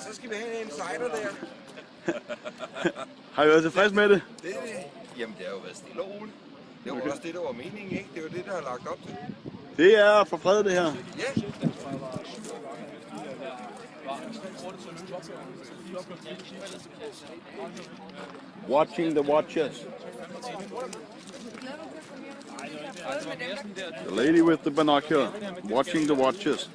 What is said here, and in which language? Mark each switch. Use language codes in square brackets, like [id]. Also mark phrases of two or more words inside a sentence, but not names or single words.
[da] Så skal vi have en insider der. Har I været tilfreds med det? Det er det. Jamen, det har jo været stille og roligt. Det var også det, der var meningen, ikke? Det var det, der er lagt op til. Det er for fred, det her. Ja. [en] Watching the watchers. The lady with the binocular, watching the watchers.